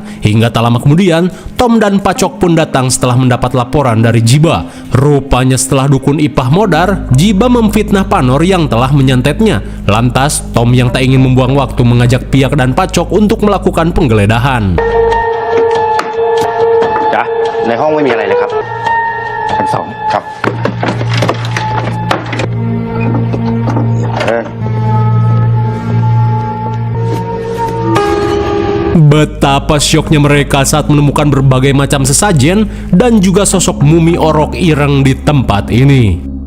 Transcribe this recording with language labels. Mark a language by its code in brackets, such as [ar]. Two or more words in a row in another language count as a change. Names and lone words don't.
[id] Hingga tak lama kemudian, Tom dan Pacok pun datang setelah mendapat laporan dari Jiba. Rupanya setelah dukun Ipah modar, Jiba memfitnah Panor yang telah menyantetnya. Lantas, Tom yang tak ingin membuang waktu mengajak Piak dan Pacok untuk melakukan penggeledahan. [th] จ้ะในห้องไม่มีอะไรเลยครับชั้น2ครับ [id] Betapa syoknya mereka saat menemukan berbagai macam sesajen dan juga sosok mumi orok ireng di tempat ini.